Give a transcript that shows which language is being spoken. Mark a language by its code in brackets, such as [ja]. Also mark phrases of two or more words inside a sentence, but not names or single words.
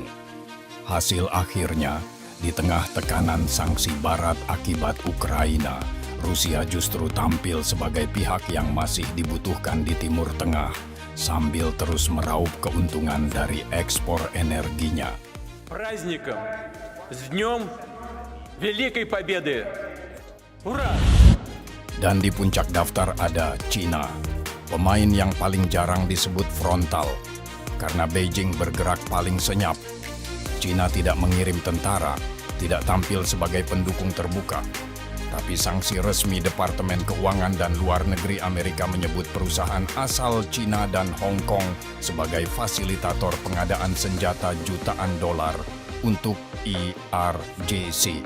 [id] Hasil akhirnya, di tengah tekanan sanksi Barat akibat Ukraina, Rusia justru tampil sebagai pihak yang masih dibutuhkan di Timur Tengah, sambil terus meraup keuntungan dari ekspor energinya. [ru] Праздником! С днем Великой Победы! Ура! [id] Dan di puncak daftar ada China, pemain yang paling jarang disebut frontal, karena Beijing bergerak paling senyap. China tidak mengirim tentara, tidak tampil sebagai pendukung terbuka. Tapi sanksi resmi Departemen Keuangan dan Luar Negeri Amerika menyebut perusahaan asal China dan Hong Kong sebagai fasilitator pengadaan senjata jutaan dolar untuk IRGC.